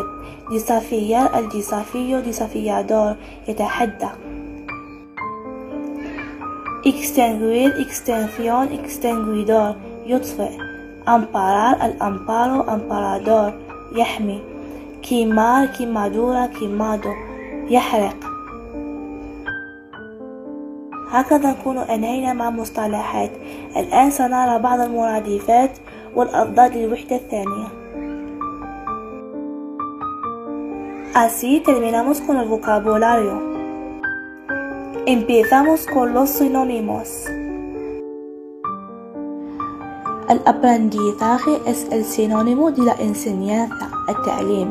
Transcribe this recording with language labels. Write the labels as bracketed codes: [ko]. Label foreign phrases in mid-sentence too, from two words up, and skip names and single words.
[es] Desafiar, el desafío, desafiador, يتحدى. Extinguir, extinción, extinguidor, يطفئ. Amparar, el amparo, amparador, يحمي. Quemar, quemadura, quemado, [ar] يحرق. هكذا نكون أنهينا مع مصطلحات. الآن سنرى بعض المرادفات والأضداد للوحدة الثانية. [es] Así terminamos con el vocabulario. Empezamos con los sinónimos. El aprendizaje es el sinónimo de la enseñanza, التعليم.